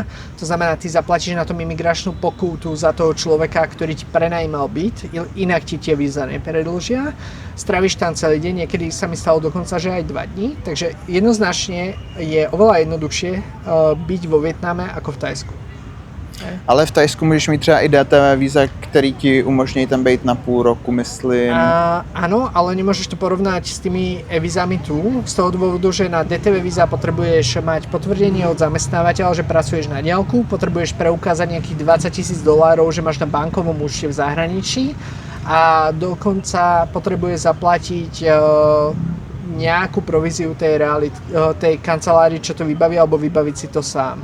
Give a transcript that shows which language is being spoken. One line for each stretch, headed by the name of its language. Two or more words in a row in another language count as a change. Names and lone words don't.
Slovak: To znamená, ty zaplatíš na tom imigračnú pokutu za toho človeka, ktorý ti prenajímal byt, inak ti tie víza nepredĺžia. Stravíš tam celý deň, niekedy sa mi stalo dokonca, že aj 2 dní. Takže jednoznačne je oveľa jednoduchšie byť vo Vietname ako v Thajsku.
Czech: Ale v Thajsku můžeš mít třeba i DTV víza, který ti umožní tam být na půl roku, myslím.
Slovak: Áno, ale nemôžeš to porovnať s tými e-vízami tu, z toho dôvodu, že na DTV víza potrebuješ mať potvrdenie od zamestnávateľa, že pracuješ na diaľku, potrebuješ preukázať nejakých $20,000, že máš na bankovom účte v zahraničí a dokonca potrebuješ zaplatiť nejakú províziu tej kancelárii, čo to vybaví, alebo vybaviť si to sám.